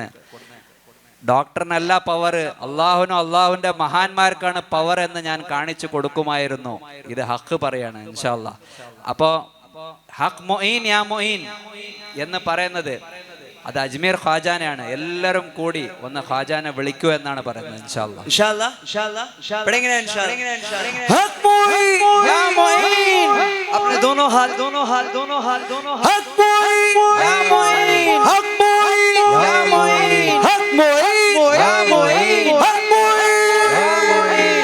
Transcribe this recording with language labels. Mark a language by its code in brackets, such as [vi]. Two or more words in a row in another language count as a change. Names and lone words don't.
[ml] ഡോക്ടറിനല്ല പവർ, അള്ളാഹുനും അള്ളാഹുവിൻ്റെ മഹാന്മാർക്കാണ് പവർ എന്ന് ഞാൻ കാണിച്ചു കൊടുക്കുമായിരുന്നു. ഇത് ഹക്ക് പറയാണ് [ar] إن شاء الله. [ml] അപ്പോൾ ഹക് മൊയിൻ യാ മൊയിൻ എന്ന് പറയുന്നത് അത് അജ്മീർ ഖാജാനെയാണ്. എല്ലാവരും കൂടി ഒന്ന് ഖാജാനെ വിളിക്കൂ എന്നാണ് പറയുന്നത്. [ar] إن شاء الله [hi] हक मोइन या मोइन, अपने दोनों हाथ हक मोइन या मोइन, हक मोइन या मोइन, हक मोइन या मोइन, हक मोइन या मोइन।